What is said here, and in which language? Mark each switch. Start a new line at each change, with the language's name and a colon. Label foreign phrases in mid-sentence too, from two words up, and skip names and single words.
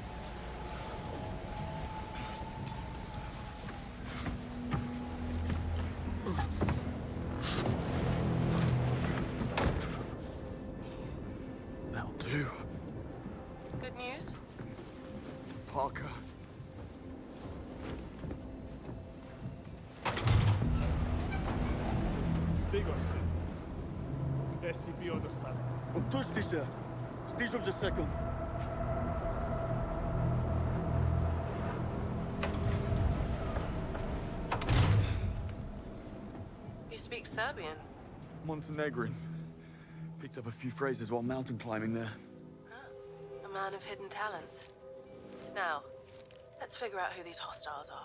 English: That'll do. Good news? Parker.
Serbian: Stigor se. Gde si bio do sada? Opusti se. Stižem za sekund.
English: You speak Serbian. Montenegrin. Picked up a few phrases while mountain climbing there. Ah, a man of hidden talents. Now, let's figure out who these hostiles are.